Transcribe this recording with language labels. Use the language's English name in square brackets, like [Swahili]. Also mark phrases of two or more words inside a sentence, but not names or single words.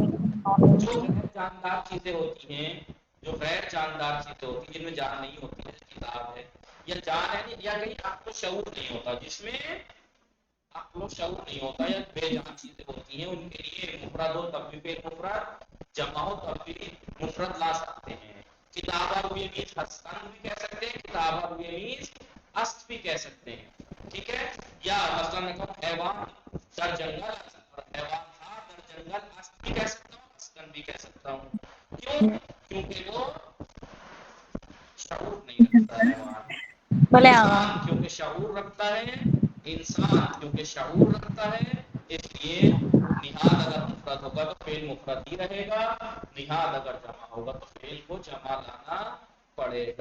[Urdu] جو غیر جاندار چیزیں ہوتی ہیں، جو غیر جاندار چیزیں ہوتی ہیں جن میں جان نہیں ہوتی ہے، کتاب ہے یا جان ہے یا کہیں آپ کو شعور نہیں ہوتا، جس میں آپ کو شعور نہیں ہوتا یا بے جان چیزیں ہوتی ہیں، ان کے لیے مفرد ہو تب بھی فعل مفرد، جمع ہو تب بھی مفرد لا سکتے ہیں. [Persian] کتابہ روی میز ہستن [Urdu] بھی کہہ سکتے ہیں، [Persian] کتابہ روی میز است [Urdu] بھی کہہ سکتے ہیں. ٹھیک ہے. یا مثلا میں کہوں [Persian] حیوان در جنگل، [Urdu] اور حیوان تھا [Persian] در جنگل است [Urdu] بھی کہہ سکتا ہوں، استن بھی کہہ سکتا ہوں. کیوں؟ کیونکہ وہ شعور نہیں رکھتا حیوان. بھلے آگا انسان کیونکہ شعور رکھتا ہے، انسان کیونکہ شعور رکھتا ہے، اس لیے نہاد اگر مفرد ہوگا تو فعل مفرد ہی رہے گا، نہاد اگر جمع ہوگا تو فعل کو جمع لانا پڑے گا.